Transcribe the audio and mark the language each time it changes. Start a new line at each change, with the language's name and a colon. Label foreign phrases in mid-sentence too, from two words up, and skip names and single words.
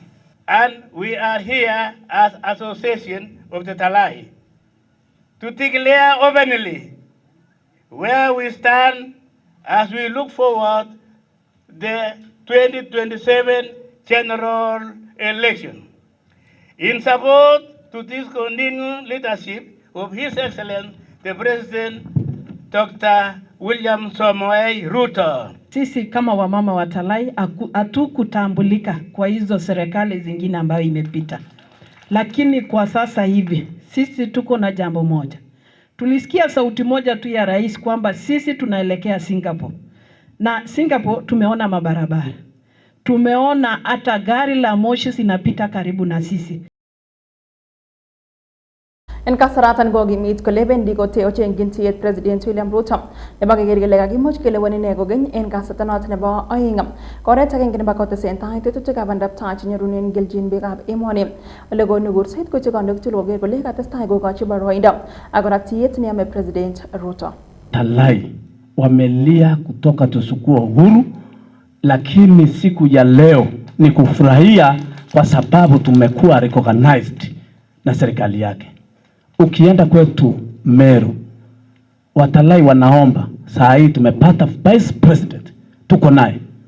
English: And we are here as Association of the Talai to declare openly where we stand as we look forward the 2027 general election. In support to this continued leadership of His Excellency the President Dr. William Samoei Ruto.
Swahili: Sisi kama wamama wa Talai hatukutambulika kwa hizo serikali zingine ambayo imepita. Lakini kwa sasa hivi sisi tuko na jambo moja. Tulisikia sauti moja tu ya rais kwamba sisi tunaelekea Singapore. Na Singapore tumeona mabarabara. Tumeona hata gari la moshi zinapita karibu na sisi.
Kalenjin: En kasaratan go gimit ko leben digo te o chengin tiet President William Ruto ne ba gegeri lega gimuch kele woni ne go gen en kasatanat ne ba ayingam koret agen ne ba ko te sentai te to ga bandap ta chinyarunen geljin be gab emoni le go nugur set ko chiga ndok tulo ge go lega testai go ga chiba roinda agora tiet ne ame President Ruto.
Swahili: Talai wamelia kutoka tusukua uhuru, lakini siku ya leo ni kufurahia kwa sababu tumekuwa recognized na serikali yake. Ukienda kwetu Meru, Watalai wanaomba, saa hii tumepata
English: Vice President,
Swahili: tuko naye.